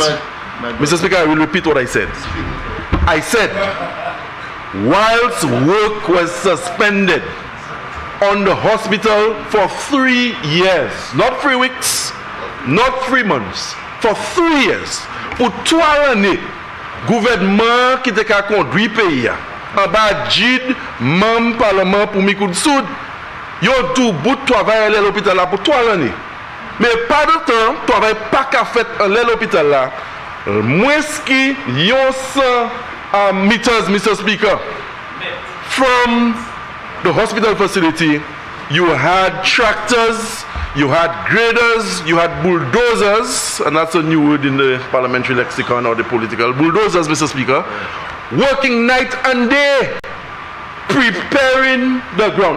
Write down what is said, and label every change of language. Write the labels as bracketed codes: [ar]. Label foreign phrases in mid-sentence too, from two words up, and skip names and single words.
[en] Mr. Speaker, I will repeat what I said. I said, whilst work was suspended on the hospital for 3 years, not 3 weeks, not 3 months, for 3 years, [acf] pour 3 années, gouvernement qui était à conduire pays, en bas JID, membre parlement pour Mikoud Soud, yo tout bout de travail à l'hôpital là pour 3 années. Mais pas de temps, travail pas qu'à fait à l'hôpital là, moins qui yon [en] 100 meters, Mr. Speaker, from the hospital facility, you had tractors, you had graders, you had bulldozers, and that's a new word in the parliamentary lexicon or the political, bulldozers, Mr. Speaker, working night and day, preparing the ground.